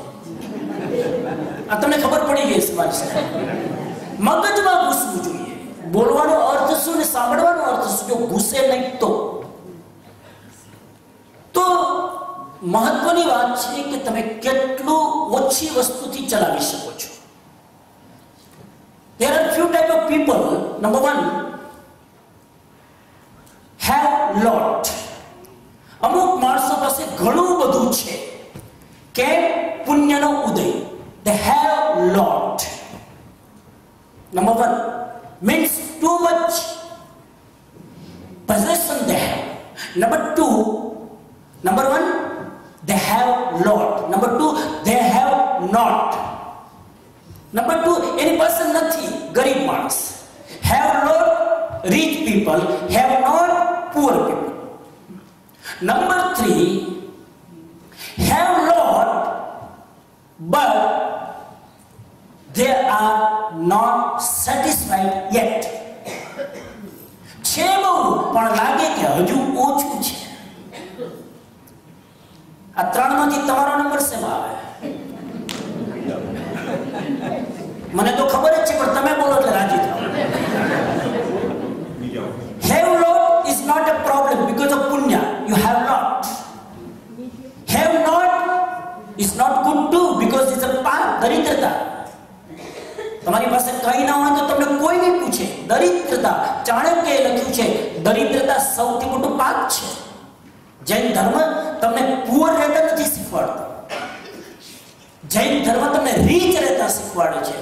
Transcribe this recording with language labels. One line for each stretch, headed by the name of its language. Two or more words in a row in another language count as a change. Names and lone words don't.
Gujarati: આ તમને ખબર પડી ગઈ છે મારી સ્ટાઇલ. મગજમાં ઘૂસવું જોઈએ. બોલવાનો અર્થ શું ને સાંભળવાનો અર્થ શું? જો ઘૂસે નહીં તો મહત્વની વાત છે કે તમે કેટલું ઓછી વસ્તુથી ચલાવી શકો છો.
English: There are few type of people. Number one, have lot.
Gujarati: અમુક માણસો પાસે ઘણું બધું છે કે પુણ્યનો ઉદય.
English: They have lot. Number one means too much possession they have. Number one, they have lot. Number two, they have not. Number two, any person
Gujarati: નથી, ગરીબ માણસ.
English: Have lot, rich people. Have not, poor people. Number three, have lot, but they are not satisfied yet.
Gujarati: છે બહુ પણ લાગે કે હજુ ઓછું છે. આ ત્રણમાંથી તમારો નંબર શેમાં આવે? મને તો ખબર જ છે પણ તમે બોલો એટલે રાજી થાઓ.
English: Have lot is not a problem because of punya. You have lot. Have not is not good too because it's a path,
Gujarati: દરિદ્રતા. તમારી પાસે કઈ ના હોય તો તમને કોઈ નહીં પૂછે. દરિદ્રતા. ચાણક્યએ લખ્યું છે દરિદ્રતા સૌથી મોટું પાપ છે. જૈન ધર્મ તમને પુઅર રહેતા નથી શીખવાડતો. જૈન ધર્મ તમને રીચ રહેતા શીખવાડે છે.